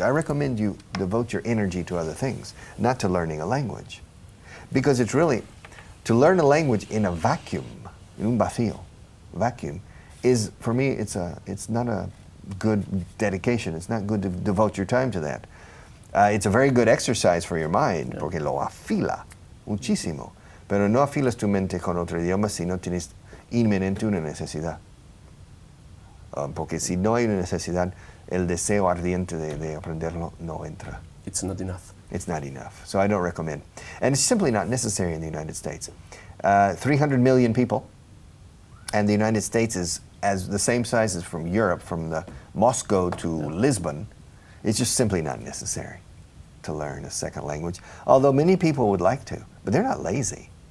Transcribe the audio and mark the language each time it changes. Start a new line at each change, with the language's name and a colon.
English: I recommend you devote your energy to other things, not to learning a language. Because it's really, to learn a language in a vacuum, in
Spanish: un vacío,
English: vacuum, is, for me, it's not a good dedication. It's not good to devote your time to that. It's a very good exercise for your mind,
Spanish: porque lo afila muchísimo. Pero no afilas tu mente con otro idioma si no tienes inminente una necesidad. Porque si no hay una necesidad, el deseo ardiente de aprenderlo no entra.
English: It's not enough. It's not enough. So I don't recommend. And it's simply not necessary in the United States. 300 million people, and the United States is as the same size as from Europe, from the Moscow to Lisbon. It's just simply not necessary to learn a second language, although many people would like to, but they're not lazy.